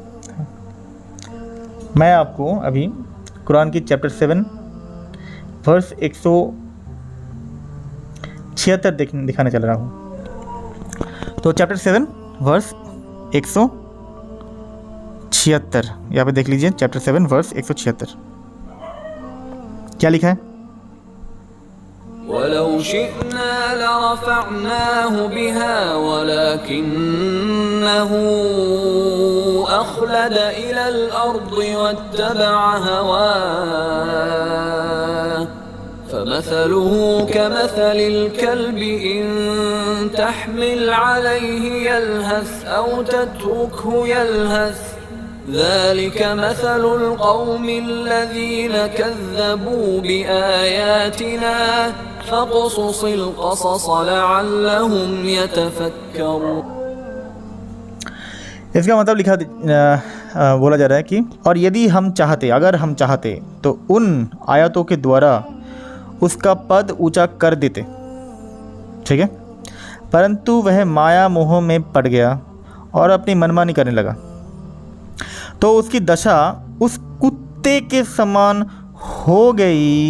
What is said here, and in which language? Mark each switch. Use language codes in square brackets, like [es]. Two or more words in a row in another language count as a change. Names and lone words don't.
[hi] मैं आपको अभी कुरान की चैप्टर 7 वर्स 176 दिखाने चल रहा हूँ। तो चैप्टर 7 वर्स 176 यहाँ पे देख लीजिए। चैप्टर 7 वर्स 176 क्या लिखा है? [ar] ولو شئنا لرفعناه بها ولكنه أخلد إلى الأرض واتبع هواه فمثله كمثل الكلب إن تحمل عليه يلهث أو تتركه يلهث ذلك مثل القوم الذين كذبوا بآياتنا فاقصص القصص لعلهم يتفكرون। [hi] इसका मतलब बोला जा रहा है कि और यदि हम चाहते, अगर हम चाहते तो उन आयतों के द्वारा उसका पद ऊंचा कर देते, ठीक है, परंतु वह माया मोह में पड़ गया और अपनी मनमानी करने लगा, तो उसकी दशा उस कुत्ते के समान हो गई।